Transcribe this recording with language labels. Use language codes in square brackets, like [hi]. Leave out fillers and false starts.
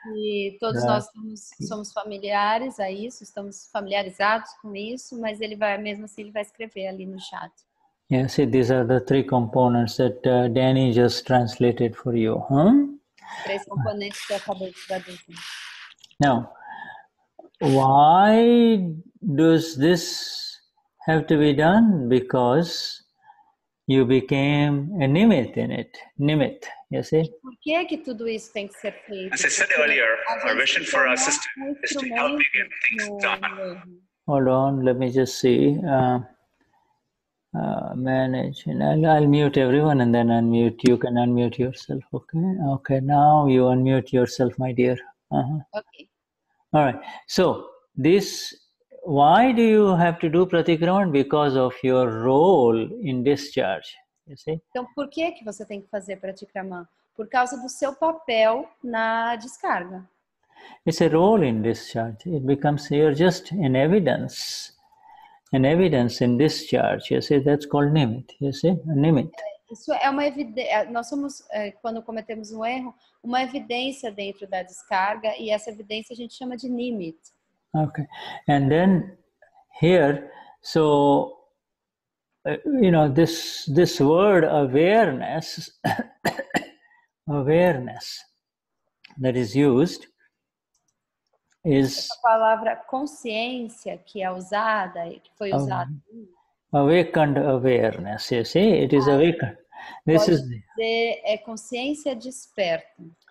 [pt] E todos nós somos familiares a isso, estamos familiarizados com isso, mas ele vai, mesmo assim, ele vai escrever ali no chat. [en] Yeah, see, these are the 3 components that Danny just translated for you. [pt] 3 componentes que eu acabei de traduzir. [en] Now, why does this have to be done? Because you became a nimit in it. Nimit, you see? [pt] Por que tudo isso tem que ser feito? [en] As I said earlier, our vision for our system is to help me get things done. Hold on, let me just see. Manage, and I'll mute everyone and then unmute. You can unmute yourself, okay? Okay, now you unmute yourself, my dear. Okay. All right, so this, why do you have to do pratikraman? Because of your role in discharge, you see? [pt] Então, por que você tem que fazer pratikraman? Por causa do seu papel na descarga. [en] It's a role in discharge. It becomes, you're just an evidence in discharge. You see, that's called nimit. You see, a nimit. [pt] Isso é uma evidência. Nós somos, quando cometemos um erro, uma evidência dentro da descarga, e essa evidência a gente chama de nimit. [en] Okay, and then here, so you know, this word awareness, awareness that is used is [pt] a palavra consciência que é usada, que foi usada. [en] Awakened awareness, you see, it is awakened. This [pt] Pode [en] is [pt] dizer, é consciência desperta.